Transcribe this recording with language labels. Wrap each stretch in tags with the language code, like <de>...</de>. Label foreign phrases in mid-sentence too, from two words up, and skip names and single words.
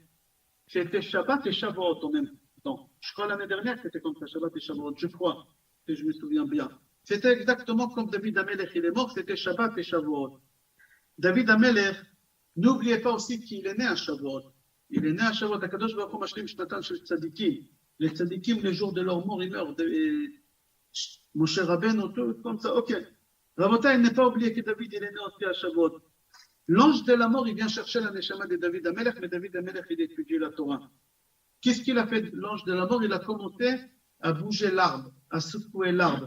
<fr>C'était Shabbat et Shavuot en même temps. Je crois l'année dernière c'était comme ça, Shabbat et Shavuot, je crois, que je me souviens bien. C'était exactement comme David Amelech, il est mort, c'était Shabbat et Shavuot. David Amelech, n'oubliez pas aussi qu'il est né à Shavuot. Il est né à Shavuot.</fr> <he>הקדוש ברוך הוא משלים שנתן של צדיקים.</he> <fr>Les tzadikim, le jour de leur mort, ils meurent. Moshe Rabbeinu, tout comme ça. Ok. Rabotai, il n'est pas oublié que David, il est né aussi à Shavuot. L'ange de la mort, il vient chercher la neshama de David Amelech, mais David Amelech, il étudie la Torah. Qu'est-ce qu'il a fait, l'ange de la mort? Il a commencé à bouger l'arbre, à secouer l'arbre.</fr>